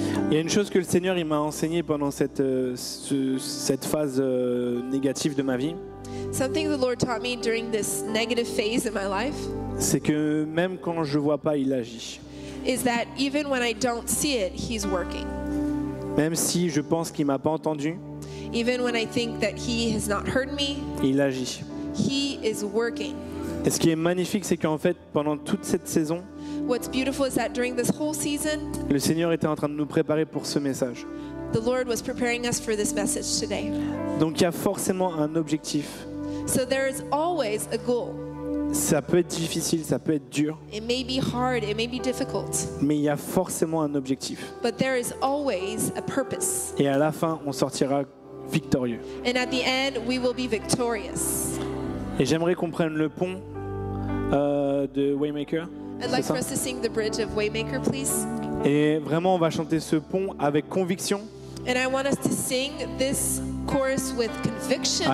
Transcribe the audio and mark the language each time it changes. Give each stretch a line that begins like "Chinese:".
French: Il y a une chose que le Seigneur il m'a enseigné pendant cette phase négative de ma vie,
English: Something the Lord taught me during this negative phase in my life
French: c'est que même quand je vois pas, il agit.
English: is that even when I don't see it, He's working.
French: Même si je pense qu'il m'a pas entendu,
English: Even when I think that He has not heard me,
French: il agit.
English: He is working.
French: Et ce qui est magnifique, c'est qu'en fait, pendant toute cette saison,
English: What's beautiful is that during this whole season,
French: le Seigneur était en train de nous préparer pour ce message.
English: the Lord was preparing us for this message today.
French: Donc il y a forcément un objectif.
English: So there is always a goal.
French: Ça peut être difficile, ça peut être dur,
English: It may be hard, it may be difficult,
French: mais il y a forcément un objectif.
English: but there is always a purpose.
French: Et à la fin, on sortira victorieux.
English: And at the end, we will be victorious.
French: Et j'aimerais qu'on prenne le pont de Waymaker.
English: I'd
French: C'est
English: like
French: ça.
English: for us to sing the bridge of Waymaker, please.
French: Et vraiment, on va chanter ce pont avec conviction,
English: And I want us to sing this chorus with conviction,